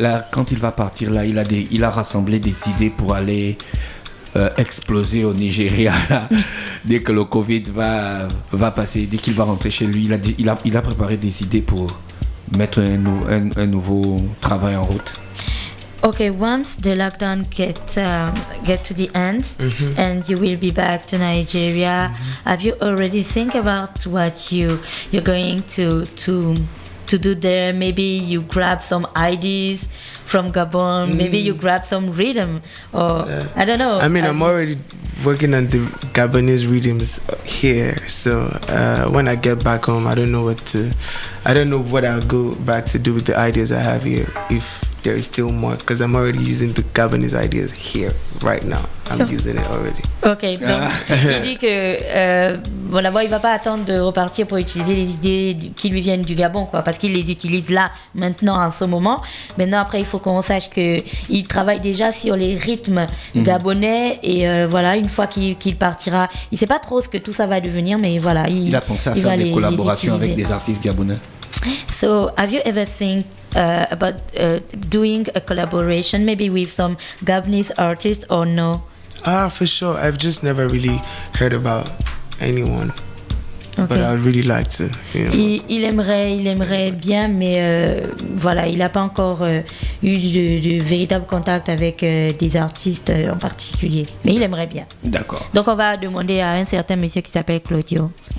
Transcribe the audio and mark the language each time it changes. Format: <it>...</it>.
<fr>Quand il va partir là, il a rassemblé des idées pour aller exploser au Nigeria dès que le Covid va passer, dès qu'il va rentrer chez lui. Il a préparé des idées pour mettre un nouveau travail en route.</fr> <en>Okay, once the lockdown get to the end and you will be back to Nigeria, have you already think about what you're going to do there? Maybe you grab some ideas from Gabon, maybe you grab some rhythm, or I don't know. I mean, I'm already working on the Gabonese rhythms here, so when I get back home, I don't know what I'll go back to do with the ideas I have here, if there is still more, because I'm already using the Gabonese ideas here right now. I'm using it already.</en> <fr>Ok, donc il dit que il va pas attendre de repartir pour utiliser les idées qui lui viennent du Gabon, quoi, parce qu'il les utilise là, maintenant, en ce moment. Maintenant, après, il faut qu'on sache qu'il travaille déjà sur les rythmes gabonais, et voilà, une fois qu'il partira, il sait pas trop ce que tout ça va devenir, mais voilà. Il a pensé à faire des collaborations avec des artistes gabonais.</fr> <en>So, have you ever think about doing a collaboration, maybe with some Gabonese artists, or no? For sure. I've just never really heard about anyone. Okay. But I'd really like to.</en> <fr>Il aimerait bien, mais voilà, il n'a pas encore eu de véritable contact avec des artistes en particulier. Mais il aimerait bien. D'accord. Donc on va demander à un certain monsieur qui s'appelle Claudio.</fr>